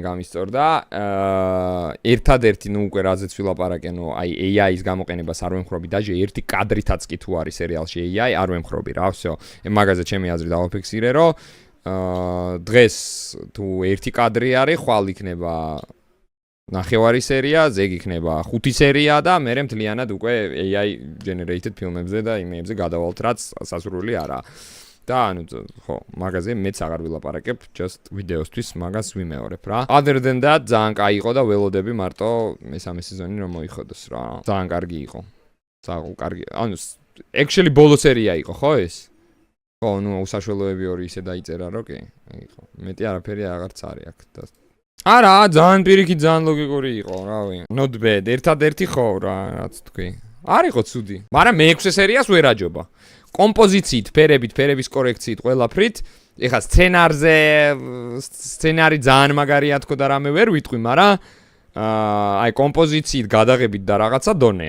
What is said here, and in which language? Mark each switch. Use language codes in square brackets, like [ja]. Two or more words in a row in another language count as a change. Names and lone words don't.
[ka] გამისწორდა ერთადერთი ნუ უკვე რაზეც ვილაპარაკენო აი AI-ის გამოყენებას არ ვემხრობი დაჟე ერთი კადრითაც კი თუ არის სერიალში AI არ ვემხრობი რა всё მაგაზე ჩემი აზრი დავაფიქსირე რომ დღეს თუ ერთი კადრი არის, ხვალ იქნება ნახევარი სერია, ზეგ იქნება 5 სერია და მერე მთლიანად უკვე [en] AI generated [ka] ფილმებზე და იმეებზე გადავალთ, რაც სასურველი არაა. და ანუ ხო, მაგაზე მეც აღარ ვილაპარაკებ, just ვიდეოსთვის მაგას ვიმეორებ რა. [en] Other than that, [ka] ძალიან კაი იყო და ველოდები მარტო მესამე სეზონი რომ მოიხოდოს რა. ძალიან კარგი იყო. ძალიან კარგი. ანუ actually ბოლო სერია იყო, ხო ეს? ხო, ნუ უსაშველოები ორი ისე დაიწერა, რო კი. იყო. მეტი არაფერი აღარც არის აქ და არა, ძალიან პირიქით ძალიან ლოგიკური იყო, რავი. [en] Not bad. [ka] ერთადერთი ხო რა, რაც თქვი. არ იყო ცუდი. მაგრამ მე-6 სერიას ვერ აჯობა. კომპოზიციით, ფერებით, ფერების კორექციით, ყველაფრით. ეხლა სცენარი ძალიან მაგარია თქო და რამე ვერ ვიტყვი, მაგრამ აი კომპოზიციით გადაღებით და რაღაცა დონეა.